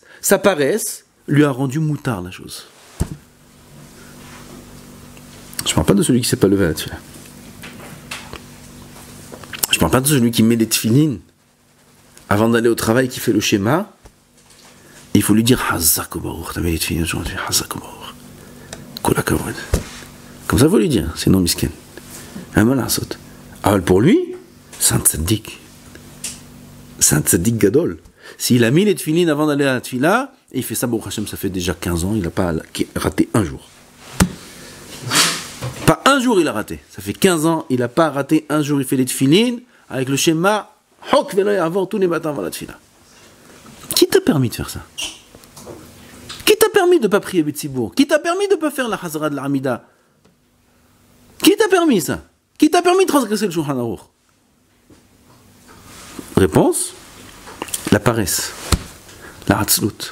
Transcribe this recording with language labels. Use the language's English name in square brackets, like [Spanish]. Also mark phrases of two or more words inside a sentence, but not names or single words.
[French] Sa paresse lui a rendu moutard la chose. Je ne parle pas de celui qui ne s'est pas levé à la tefila. Je ne parle pas de celui qui met des tefilines avant d'aller au travail, qui fait le schéma. Et il faut lui dire [Hebrew] חזק וברוך, [French] t'as mis les tefilines aujourd'hui, [Hebrew] חזק וברוך. כל הכבוד. [French] Comme ça, il faut lui dire, sinon misken. Alors pour lui, c'est un tzaddik. C'est un [Hebrew] צדיק גדול. [French] S'il a mis les tefilines avant d'aller à la tefila, et il fait ça, [Hebrew] ברוך השם, [French] ça fait déjà 15 ans, il n'a pas raté un jour. Pas un jour il a raté. Ça fait 15 ans, il n'a pas raté un jour, il fait les tefilines avec le schéma [Hebrew] חוק ולא יעבור [French] tous les matins avant la tfila. Qui t'a permis de faire ça? Qui t'a permis de ne pas prier Betzibour? Qui t'a permis de ne pas faire la Hazara de l'Amida? Qui t'a permis ça? Qui t'a permis de transgresser le Shulchan Aruch? Réponse, la paresse, la hatzlut.